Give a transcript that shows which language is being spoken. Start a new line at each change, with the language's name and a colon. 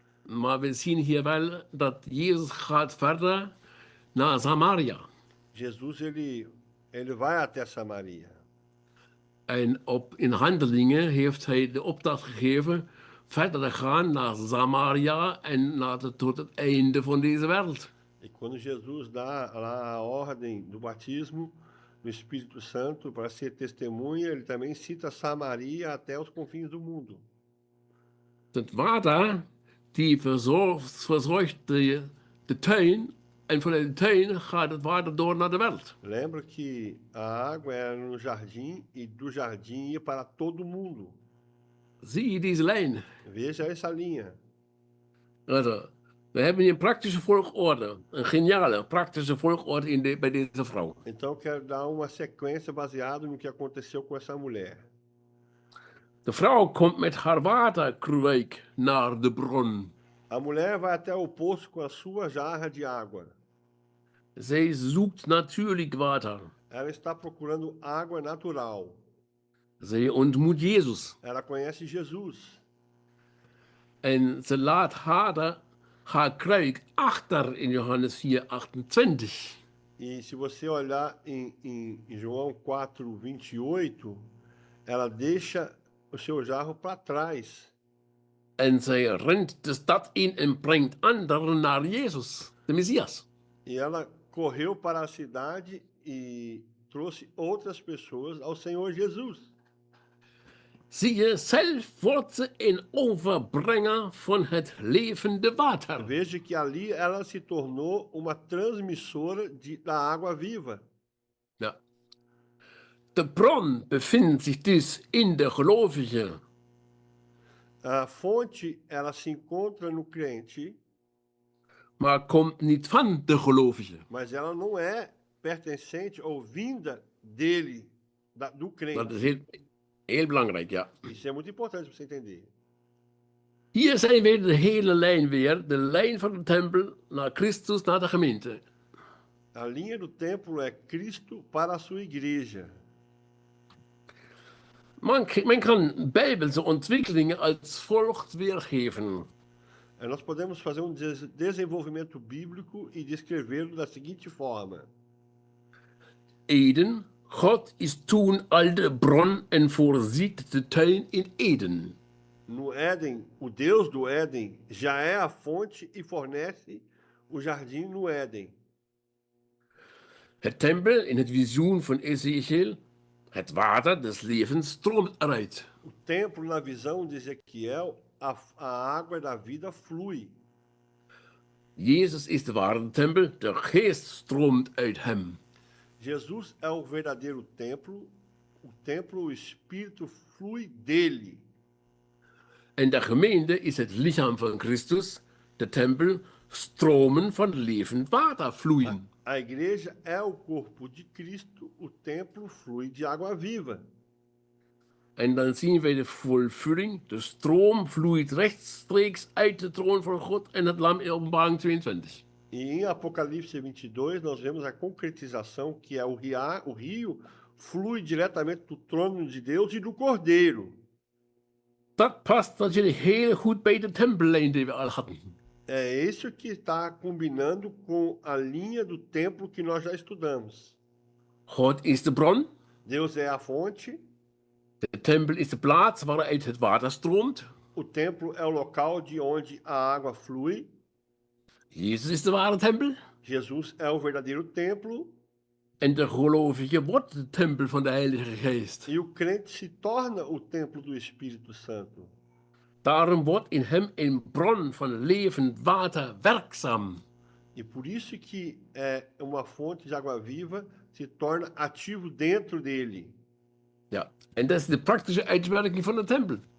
Dutch: Maar we zien hier wel dat Jezus gaat verder naar Samaria.
Portuguese: Jesus ele vai até Samaria.
Dutch: En in Handelingen heeft hij de opdracht gegeven verder te gaan naar Samaria en tot het einde van deze wereld.
Portuguese: E quando Jesus dá lá a ordem do batismo, no Espírito Santo para ser testemunha, ele também cita Samaria até os confins do mundo.
Dutch: Het water die verzorgt de tuin. En vanuit de tuin gaat het water door naar de wereld.
Portuguese: Lembra que a água era no jardim e do jardim ia para todo mundo.
Dutch: Zie je deze lijn?
Portuguese: Veja essa linha.
Dutch: Also, we hebben hier een praktische volgorde. Een geniale praktische volgorde bij deze vrouw.
Portuguese: Então eu quero dar uma sequência baseada no que aconteceu com essa mulher.
Dutch: De vrouw komt met haar waterkruik naar de bron.
Portuguese: A mulher vai até o poço com a sua jarra de água.
Dutch: Zij zoekt natuurlijk water.
Portuguese: Ela está procurando água natural.
Dutch: Zij ontmoet Jezus.
Portuguese: Ela conhece Jesus.
Dutch: En ze laat haar kruik achter in Johannes 4:28.
Portuguese: E se você olhar em João 4:28, ela deixa o seu jarro para trás.
Dutch: En zij rent de stad in en brengt anderen naar Jezus, de Messias.
Portuguese: E ela correu para a cidade e trouxe outras pessoas ao Senhor Jesus.
Dutch: Zie je, zelf wordt ze een overbrenger van het levende water.
Portuguese: Veja que ali ela se tornou uma transmissora da água viva.
Dutch: Ja. De bron bevindt zich dus in de gelovige.
Portuguese: A fonte, ela se encontra no crente,
Dutch: Maar komt niet van de gelovige.
Portuguese: mas ela não é pertencente ou vinda dele, do crente.
Dutch: Dat is heel belangrijk, ja.
Portuguese: Isso é muito importante para você entender.
Dutch: Hier zijn we de hele lijn weer. De lijn van de tempel naar Christus, naar de gemeente.
Portuguese: A linha do templo é Cristo para a sua igreja.
Dutch: Men kan bijbelse ontwikkelingen als volgt weergeven.
Portuguese: E nós podemos fazer um desenvolvimento bíblico e descrevê-lo da seguinte forma.
Dutch: Eden, God is toen al de bron en voorziet de tuin in Eden.
Portuguese: No Éden, o Deus do Éden já é a fonte e fornece o jardim no Éden.
Dutch: Het tempel in het visioen van Ezekiel, het water des levens stroomt eruit.
Portuguese: O templo, na visão de Ezequiel, a água da vida flui.
Dutch: Jezus is de ware tempel, de geest stroomt uit hem.
Portuguese: Jesus é o verdadeiro templo, o Espírito flui dele.
Dutch: En de gemeente is het lichaam van Christus, de tempel, stromen van levend water vloeien.
Portuguese: A igreja é o corpo de Cristo, o templo flui de água viva.
Dutch: En dan zien wij de vervulling, de stroom vloeit rechtstreeks uit de troon van God en het lam in Openbaring 22.
Portuguese: E em Apocalipse 22, nós vemos a concretização, que é o rio flui diretamente do trono de Deus e do Cordeiro.
Dutch: Dat past natuurlijk heel goed bij de tempellijn die we al hadden.
Portuguese: É isso que está combinando com a linha do templo que nós já estudamos.
Dutch: God is de bron,
Portuguese: Deus é a fonte,
Dutch: de tempel is de plaats waaruit het water stroomt.
Portuguese: o templo é o local de onde a água flui,
Dutch: Jezus is de ware tempel.
Portuguese: Jesus é o verdadeiro templo
Dutch: En de gelovige wordt de tempel van de Heilige Geest.
Portuguese: e o crente se torna o templo do Espírito Santo.
Dutch: Daarom wordt in hem een bron van levend water werkzaam.
Portuguese: E por isso que uma fonte de água viva se torna ativo dentro dele.
Dutch: Ja, en dat is de praktische uitwerking van de tempel.